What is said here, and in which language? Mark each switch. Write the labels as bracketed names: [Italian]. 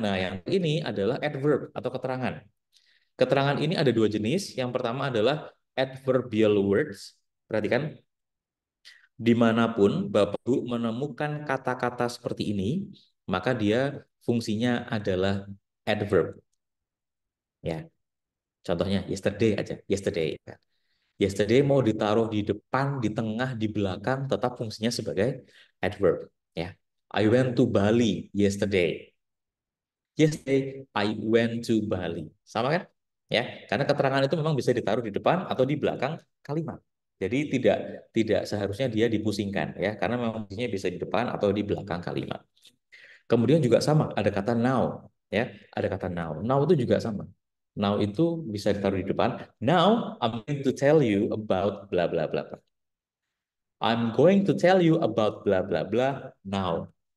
[Indonesian] Nah, yang ini adalah adverb atau keterangan. Keterangan ini ada dua jenis. Yang pertama adalah adverbial words. Perhatikan, dimanapun Bapak Ibu menemukan kata-kata seperti ini, maka dia fungsinya adalah adverb. Ya, contohnya yesterday aja, yesterday. Yesterday mau ditaruh di depan, di tengah, di belakang, tetap fungsinya sebagai adverb. [English] Ya, I went to Bali yesterday. Yesterday I went to Bali. [Indonesian] Sama kan? Ya, karena keterangan itu memang bisa ditaruh di depan atau di belakang kalimat. Jadi tidak seharusnya dia dipusingkan ya, karena memang fungsinya bisa di depan atau di belakang kalimat. Kemudian juga sama, ada kata now ya, ada kata now. Now itu juga sama. Now itu bisa ditaruh di depan. [English] Now I'm going to tell you about bla bla bla. I'm going to tell you about bla bla bla now.